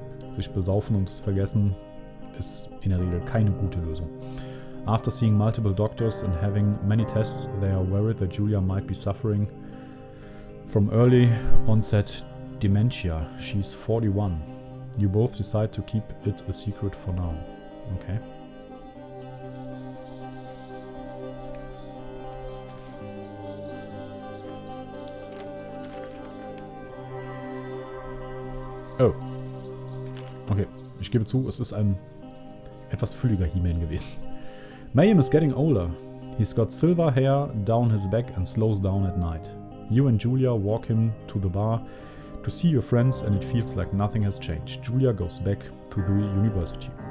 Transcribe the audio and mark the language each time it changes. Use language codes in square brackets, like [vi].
[de] Sich besaufen und es vergessen ist in der Regel keine gute Lösung. [en] After seeing multiple doctors and having many tests, they are worried that Julia might be suffering from early onset dementia. She's 41. You both decide to keep it a secret for now. Okay. Oh. [de] Okay, ich gebe zu, es ist ein etwas fülliger He-Man gewesen. [en] Mayhem is getting older. He's got silver hair down his back and slows down at night. You and Julia walk him to the bar to see your friends and it feels like nothing has changed. Julia goes back to the university.